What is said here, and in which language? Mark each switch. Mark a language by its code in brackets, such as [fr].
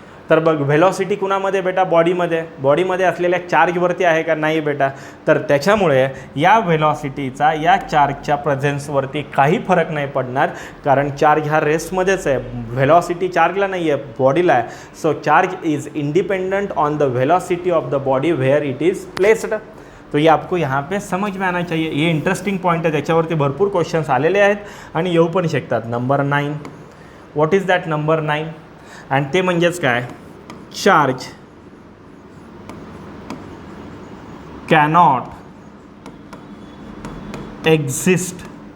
[mr] तर बघ व्हेलॉसिटी कुणामध्ये बेटा, बॉडीमध्ये असलेल्या चार्जवरती आहे का, नाही बेटा. तर त्याच्यामुळे या व्हेलॉसिटीचा या चार्जच्या प्रेझेन्सवरती काही फरक नाही पडणार, कारण चार्ज हा रेस्टमध्येच आहे, व्हेलॉसिटी चार्जला नाही आहे, बॉडीला आहे. [en] So charge is independent on the velocity of the body where it is placed. [hi] तो ये आपको यहाँ पे समझ में आना चाहिए. ये इंटरेस्टिंग पॉइंट है, [mr] त्याच्यावरती भरपूर क्वेश्चन्स आलेले आहेत आणि येऊ पण शकतात. [en] Number 9, what is that number 9? [mr] आणि ते म्हणजेच काय, [en] charge cannot exist